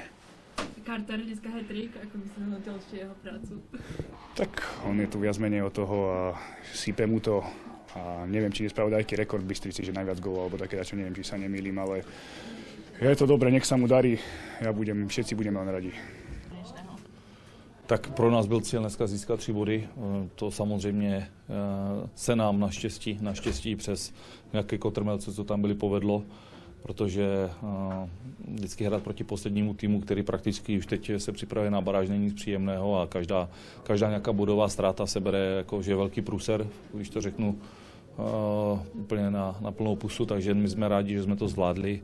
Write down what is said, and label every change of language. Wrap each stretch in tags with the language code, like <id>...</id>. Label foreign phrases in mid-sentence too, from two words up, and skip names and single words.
<sk>Carter dneska hat-trick, ako by si hodnotil ešte jeho prácu? Tak on je tu viac menej od toho a sype mu to a neviem, či je spravodajký rekord v Bystrici, že najviac gólov, alebo také, čo neviem, či sa nemýlim, ale je to dobre, nech sa mu darí, všetci budeme len radi.</sk> <cs>Tak pro nás byl cíl dneska získat 3 body. To samozřejmě se nám naštěstí přes nějaké kotrmelce, co tam byli, povedlo, protože vždycky hrát proti poslednímu týmu, který prakticky už teď se připravuje na baráž, není nic příjemného a každá nějaká bodová ztráta se bere jako, že je velký průser, když to řeknu úplně na plnou pusu, takže my jsme rádi, že jsme to zvládli.</cs>